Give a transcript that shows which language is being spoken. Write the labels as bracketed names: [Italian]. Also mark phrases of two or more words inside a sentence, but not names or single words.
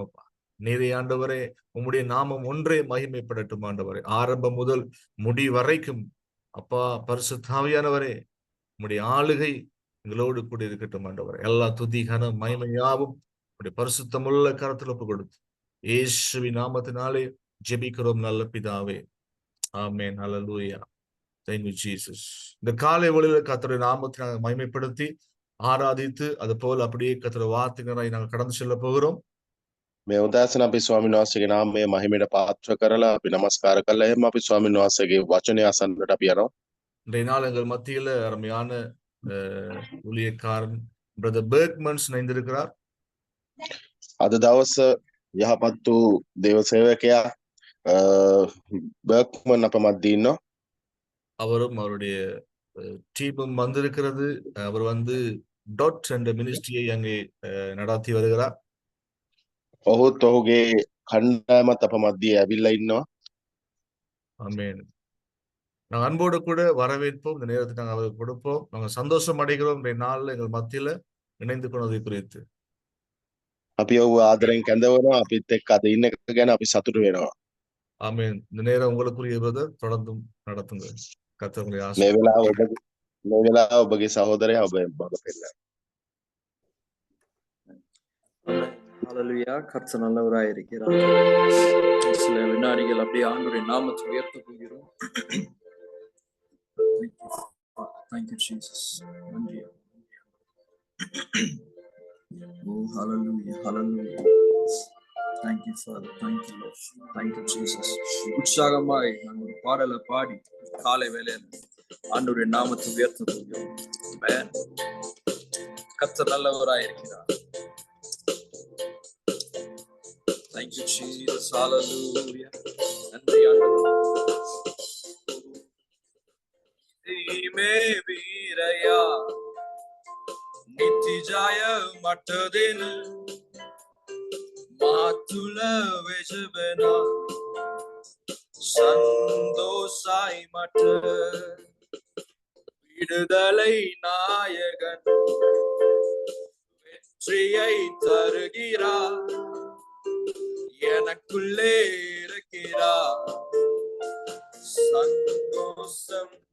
[Tamil] அப்பா, நீரே ஆண்டவரே, உம்முடைய நாமம் ஒன்றே மகிமைப்படட்டும் ஆண்டவரே, ஆரம்பம் முதல் முடிவு வரைக்கும். அப்பா பரிசுத்த ஆவியானவரே, உம்முடைய ஆளுகை எங்களோடு கூட இருக்கட்டும் ஆண்டவரே. எல்லா துதி கனம் மகிமையாவும் உம்முடைய பரிசுத்தமுள்ள கரத்தில் ஒப்பு கொடுத்து இயேசுவின் நாமத்தினாலே ஜெபிக்கிறோம் நல்ல பிதாவே. ஆமென். ஹல்லேலூயா. [English] Thank you Jesus. [Tamil] இந்த காலை வேளையில கர்த்தருடைய நாமத்தை நாங்கள் மகிமைப்படுத்தி ஆராதித்து அது போல அப்படியே கர்த்தருடைய வார்த்தைகளை நாங்கள் கடந்து செல்ல போகிறோம். [Sinhala] මේ උදෑසන අපි ස්වාමීන් වහන්සේගේ නාමයේ මහිමයට පාත්‍ර කරලා අපි নমස්කාර කළා. එහෙම අපි ස්වාමීන් වහන්සේගේ වචනය අසන්නට අපි යනවා. [Tamil] இன்றைய நாள் எங்கள் மத்தியில அருமையான ஊழியக்காரன் பிரதர் பெர்க்மன்ஸ் இணைந்திருக்கிறார். [Sinhala] අද දවස යහපත් වූ දේව සේවකයා බර්ක්මන් අප මැද ඉන්නවා. [Tamil] அவரும் அவருடைய டீமும் வந்திருக்கிறது. அவர் டாட் என்ற மினிஸ்ட்ரியை அங்கே நடாத்தி வருகிறார். [Sinhala] ඔහුත් ඔහුගේ කණ්ඩායමත් අප මැද ඇවිල්ලා ඉන්නවා. [Tamil] ஆமென். நாங்கள் அன்போடு கூட வரவேற்போம். இந்த நேரத்தை நாங்கள் அவருக்கு கொடுப்போம். நாங்கள் சந்தோஷம் அடைகிறோம் இன்றைய நாளில் எங்கள் மத்தியில இணைந்து கொண்டதை குறித்து. [Sinhala] අපි ඔහුව ආදරෙන් කැඳවනවා. අපිත් එක්ක අද ඉන්න එක ගැන අපි සතුටු වෙනවා. [Tamil] ஆமென். இந்த நேரம் உங்களுக்குரிய பிரதர், தொடர்ந்தும் நடத்துங்க. கர்த்தர் உங்களை [Sinhala] මේ [Tamil] ஆசீர்வதிப்பார். [Sinhala] වෙලාව ඔබගේ සහෝදරයා ඔබ මඟ පෙන්නනවා. [Tamil] ஹல்லேலூயா. கர்த்தர் நல்லவராய் இருக்கிறார். சில வினாடிகள் அப்படியே ஆண்டவருடைய நாமத்தை உயர்த்த போகிறோம். [English] Thank you Jesus. நன்றி. Oh hallelujah. Hallelujah. Thank you Father. Thank you Lord. Thank you Jesus. [Tamil] உற்சாகமாய் நான் ஒரு பாடலை பாடி காலை வேளையில ஆண்டவருடைய நாமத்தை உயர்த்த போகிறோம். ஆமென். கர்த்தர் நல்லவராய் இருக்கிறார். [English] Thank you Jesus. [Tamil] Hallelujah. நன்றி ஆண்டவரே. [Sinhala] මේ වීරයා නිති ජය මට දෙනු මා තුළ වැජඹෙනා සන්තෝෂය මට [Tamil] விடுதலை நாயகன் வெற்றியை தருகிறார், எனக்குள்ளே இருக்கிறார் சந்தோஷம்.